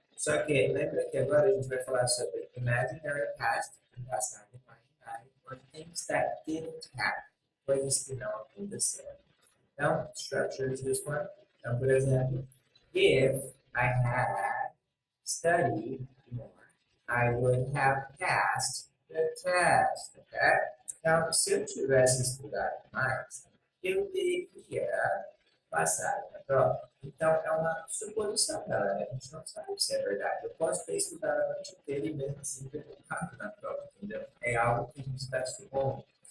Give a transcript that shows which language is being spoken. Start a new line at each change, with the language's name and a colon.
Portuguese: Só que lembra que agora a gente vai falar sobre imaginary past, passado imaginário,
English: or things that didn't happen,
Portuguese: coisas que não aconteceram.
English: Então, structure is this one.
Portuguese: Então, por exemplo,
English: if I had studied more, I would have passed the test. Okay?
Portuguese: Então, se eu tivesse estudado mais, eu teria passado na prova. Então, é uma suposição, galera. A gente não sabe se é verdade. Eu posso ter estudado a noite inteira e mesmo assim ter colocado na prova, entendeu? É algo que a gente está supondo.